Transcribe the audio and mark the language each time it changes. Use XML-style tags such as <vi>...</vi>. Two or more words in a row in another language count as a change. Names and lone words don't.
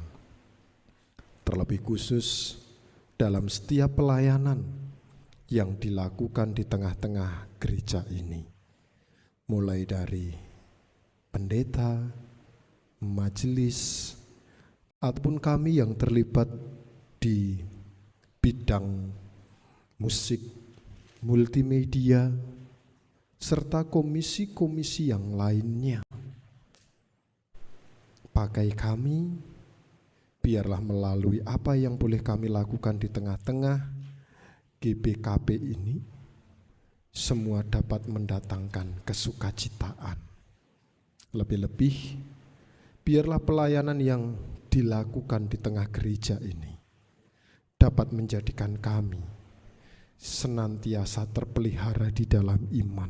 <id>Terlebih khusus dalam setiap pelayanan yang dilakukan di tengah-tengah gereja ini, mulai dari pendeta, majelis, ataupun kami yang terlibat di bidang musik, multimedia, serta komisi-komisi yang lainnya. Pakai kami, biarlah melalui apa yang boleh kami lakukan di tengah-tengah GBKP ini, semua dapat mendatangkan kesukacitaan. Lebih-lebih, biarlah pelayanan yang dilakukan di tengah gereja ini dapat menjadikan kami senantiasa terpelihara di dalam iman.</id>